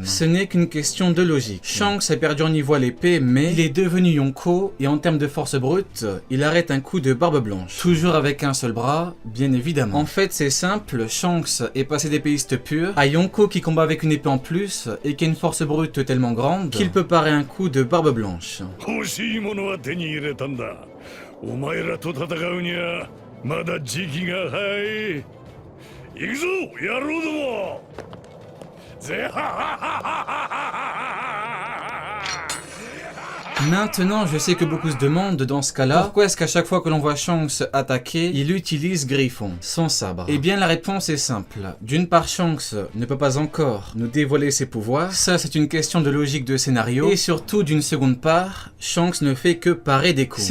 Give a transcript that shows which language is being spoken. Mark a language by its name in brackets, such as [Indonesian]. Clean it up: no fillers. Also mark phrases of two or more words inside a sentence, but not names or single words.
[French] Ce n'est qu'une question de logique. Shanks a perdu en niveau à l'épée, mais il est devenu Yonko, et en termes de force brute, il arrête un coup de Barbe Blanche. Toujours avec un seul bras, bien évidemment. En fait, c'est simple, Shanks est passé d'épéiste pur à Yonko qui combat avec une épée en plus et qui a une force brute tellement grande qu'il peut parer un coup de Barbe Blanche. [Japanese] 欲しいものは手に入れたんだ。お前らと戦うにはまだ時期が早い。行くぞ、野郎ども。ぜははははははは。 [French] Maintenant, je sais que beaucoup se demandent dans ce cas-là, pourquoi est-ce qu'à chaque fois que l'on voit Shanks attaquer, il utilise Griffon, son sabre? Eh bien, la réponse est simple. D'une part, Shanks ne peut pas encore nous dévoiler ses pouvoirs, ça c'est une question de logique de scénario, et surtout d'une seconde part, Shanks ne fait que parer des coups.